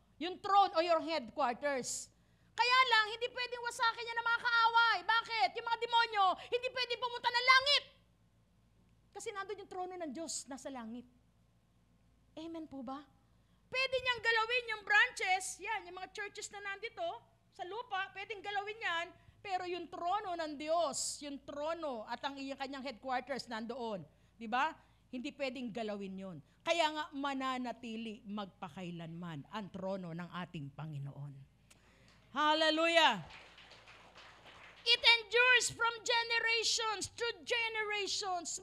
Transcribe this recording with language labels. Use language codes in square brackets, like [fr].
[tl] Yung throne o [en] your headquarters. [tl] Kaya lang, hindi pwedeng wasakin niya ng mga kaaway. Bakit? Yung mga demonyo, hindi pwedeng pumunta ng langit. Kasi nandun yung trono ng Diyos, nasa langit. Amen po ba? Pwede niyang galawin yung branches, yan, yung mga churches na nandito, sa lupa, pwedeng galawin yan, pero yung trono ng Diyos, yung trono at ang iyang kanyang headquarters nandoon, di ba? Hindi pwedeng galawin yun. Kaya nga mananatili magpakailanman ang trono ng ating Panginoon. Hallelujah! [en] It endures from generations to generations.